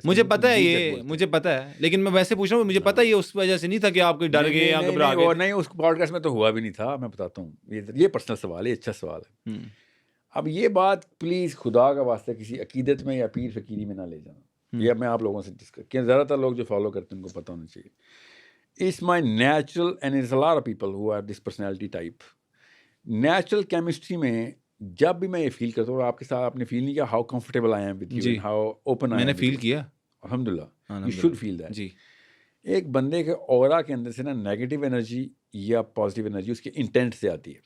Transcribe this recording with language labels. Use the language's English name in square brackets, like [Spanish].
[Urdu] مجھے پتا ہے، یہ مجھے پتا ہے، لیکن میں ویسے پوچھ رہا ہوں. مجھے پتا ہے یہ اس وجہ سے نہیں تھا کہ آپ کوئی ڈر گئے یا گھبرا گئے. نہیں اس پوڈ کاسٹ میں تو ہوا بھی نہیں تھا. میں بتاتا ہوں، یہ پرسنل سوال ہے، اچھا سوال ہے. اب یہ بات پلیز خدا کا واسطہ کسی عقیدت میں یا پیر فقیری میں نہ لے جانا. یہ میں آپ لوگوں سے ڈسکس کیا، زیادہ تر لوگ جو فالو کرتے ہیں ان کو پتہ ہونا چاہیے. [English] It's my natural, and there's a lot of people who have this personality type. [Urdu] Natural chemistry میں جب بھی میں یہ فیل کرتا ہوں، آپ کے ساتھ آپ نے فیل نہیں کیا [English] how comfortable I am with you and how open I am. [Urdu] میں نے فیل کیا، [English] الحمدللہ. You should feel that. [Urdu] جی. ایک بندے کے اورا کے اندر سے نا نیگیٹو انرجی یا پازیٹیو انرجی اس کے انٹینٹ سے آتی ہے.